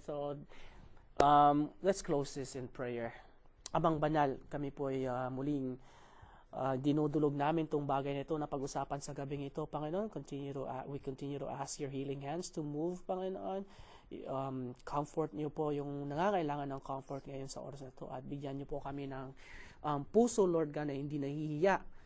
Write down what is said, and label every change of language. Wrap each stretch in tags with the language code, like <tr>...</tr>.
<en>So, let's close this in prayer.</en> <tl>Amang banal, kami po ay muling dinudulog namin itong bagay na ito na pag-usapan sa gabing ito.</tl> <en>Panginoon, we continue to ask your healing hands to move, Panginoon.</en> <tl>Comfort niyo po yung nangangailangan ng comfort ngayon sa oras na ito at bigyan niyo po kami ng puso, Lord God, na hindi nahihiya.</tl>